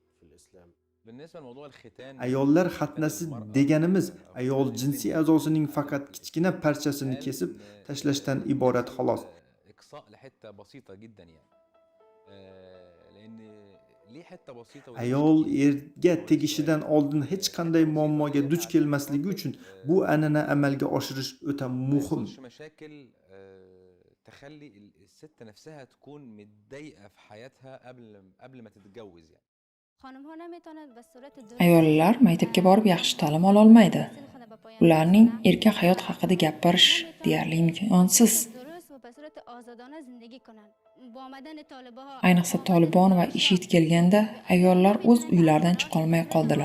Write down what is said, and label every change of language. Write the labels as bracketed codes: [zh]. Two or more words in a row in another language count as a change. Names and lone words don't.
[uz] Ayollar xatnasi deganimiz ayol jinsiy a'zosining faqat kichkina parchasini kesib tashlashdan iborat xolos. Ayol erga tegishidan oldin hech qanday muammoga duch kelmasligi uchun bu an'ana amalga oshirish o'ta muhim. [ar] تخلي الست نفسها تكون متضايقه في حياتها قبل ما تتجوز يعني. [uz] Ayollar maktabga borib yaxshi ta'lim ola olmaydi. Ularning erkin hayot haqida gapirish deyarli imkonsiz. Ayniqsa Tolibon va IShID kelganda ayollar o'z uylaridan chiqa olmay qoldilar.